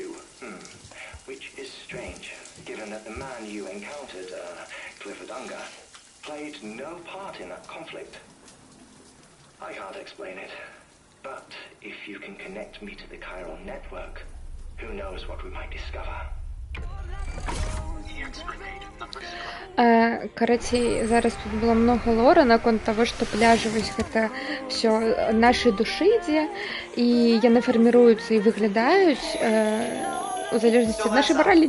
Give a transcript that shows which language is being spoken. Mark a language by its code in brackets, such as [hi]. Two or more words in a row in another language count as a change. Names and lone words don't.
[en] Which is strange, given that the man you encountered, Clifford Unger, played no part in that conflict. I can't explain it, but if you can connect me to the chiral network, who knows what we might discover. [be] Карацей, зараз тут было много лора наконт того, што пляжы вось гэта ўсё нашай душы ідзе, і яны фарміруюцца і выглядаюць у залежнасці ад нашай маралі.